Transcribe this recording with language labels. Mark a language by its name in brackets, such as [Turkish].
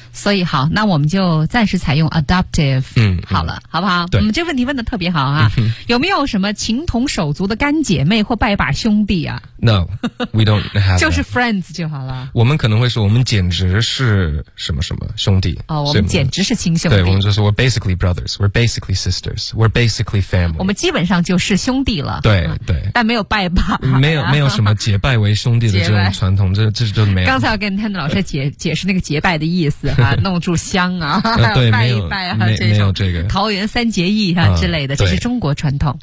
[Chinese] 所以好，那我们就暂时采用 adoptive 好了，好不好？对，这问题问得特别好啊、嗯、有没有什么情同手足的干姐妹或拜把兄弟啊？ [English] No we don't have [Chinese] 就是 friends 就好了，我们可能会说我们简直是什么什么兄弟、哦、我们简直是亲兄弟，对，我们就说 [English] we're basically brothers we're basically sisters we're basically family， [Chinese] 我们基本上就是兄弟了，对对、嗯、但没有拜把、啊、没有什么结拜为兄弟的这种传统，这就没有。刚才我跟 Tanner 老师解释那个结拜的意思哈、啊，弄住香啊，对，拜一拜啊，没有这个桃园三结义啊之类的，这是中国传统。